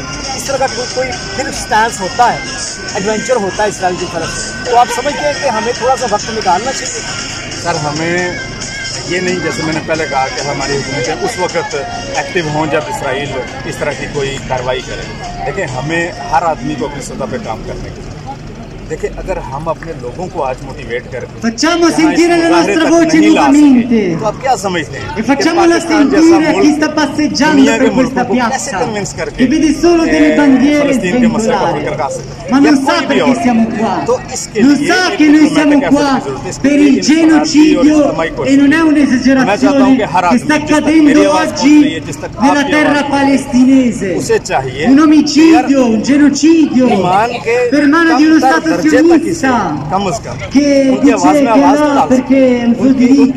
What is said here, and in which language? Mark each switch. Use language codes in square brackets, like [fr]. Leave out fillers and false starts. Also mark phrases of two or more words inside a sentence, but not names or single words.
[ur] اس طرح کا کوئی پھر اسٹانس ہوتا ہے، ایڈونچر ہوتا ہے اسرائیل کی طرف سے، تو آپ سمجھتے ہیں کہ ہمیں تھوڑا سا وقت نکالنا چاہیے? سر ہمیں یہ نہیں، جیسے میں نے پہلے کہا کہ ہماری حکومتیں اس وقت ایکٹو ہوں جب اسرائیل اس طرح کی کوئی کارروائی کرے. دیکھیے ہمیں ہر آدمی کو اپنی سطح پر کام کرنے کی، دیکھیے اگر ہم اپنے لوگوں کو آج موٹیویٹ کر کے [it] facciamo sentire la nostra voce nuovamente, [ur] تو آپ کیا سمجھتے ہیں [it] e facciamola sentire a chi sta passeggiando per questa piazza che vede solo delle bandiere sventolare, ma non sa perché siamo qua, non sa che noi siamo qua per il genocidio, e non è un'esagerazione che sta accadendo oggi nella terra palestinese, un omicidio, un genocidio per mano di uno Stato sionista che dice che no perché è un suo diritto.